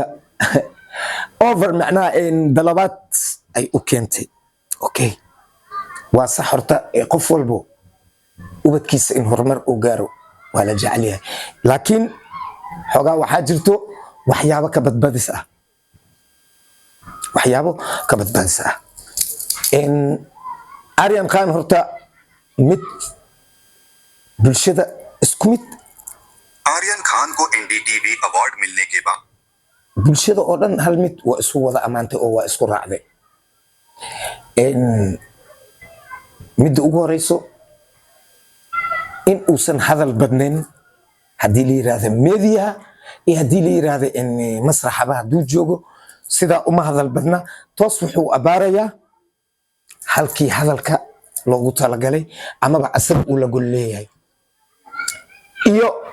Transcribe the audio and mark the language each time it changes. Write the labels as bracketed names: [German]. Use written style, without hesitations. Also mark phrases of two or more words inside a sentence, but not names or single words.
[Somali] over macnaa in dalabaad ay u keentay okay waa sax horta qof walbo ubadkiisa in horumar uu gaaro waa la jecel yahay laakiin xogaa waxaa jirto waxyaabo ka badbadis ah in Aryan Khan horta mid bulshada isku mid [Hindi] आर्यन खान को एनडीटीवी अवार्ड मिलने के बाद [Somali] bulshada oo dhan hal mid waa isku wada amaantay oo waa isku raacday mid ugu horeyso in uusan hadal badnayn hadii la yiraahdo media iyo hadii la yiraahdo in masraxaba haduu joogo sida uma hadal badna toos wuxuu abaarayaa halkii hadalka loogu talagalay amaba asal uu la golleeyahay iyo